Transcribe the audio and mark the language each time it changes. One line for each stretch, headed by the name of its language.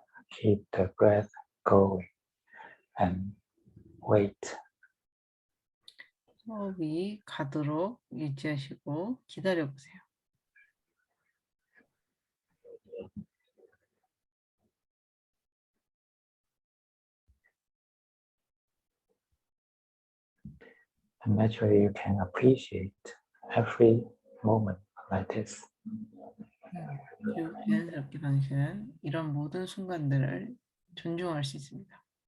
English: Keep the breath going and wait.
Korean: 호흡이 가도록 유지하시고 기다려보세요.
English: And naturally, you can appreciate every moment like this.
Korean: 그리고 자연스럽게 당신은 이런 모든 순간들을 존중할 수 있습니다.